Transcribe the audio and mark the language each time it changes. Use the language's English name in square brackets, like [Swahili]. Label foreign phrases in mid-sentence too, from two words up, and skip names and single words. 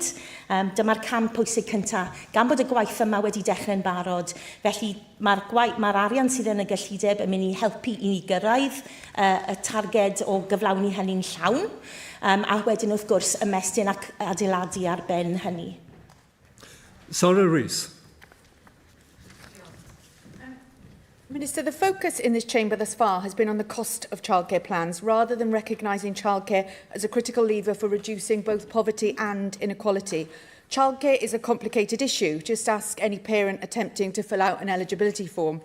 [Welsh] Dyma'r cam pwysig cyntaf. Gan bod y gwaith yma wedi dechrau'n barod, felly mae'r arian sydd yn y gyllideb yn mynd i helpu i ni gyrraedd y targed o gyflawni hynny'n llawn, a wedyn wrth gwrs ymestyn ac adeiladu ar ben hynny. Sarah Rees. [English] Minister, the focus in this chamber thus far has been on the cost of childcare plans rather than recognising childcare as a critical lever for reducing both poverty and inequality. Childcare is a complicated issue. Just ask any parent attempting to fill out an eligibility form.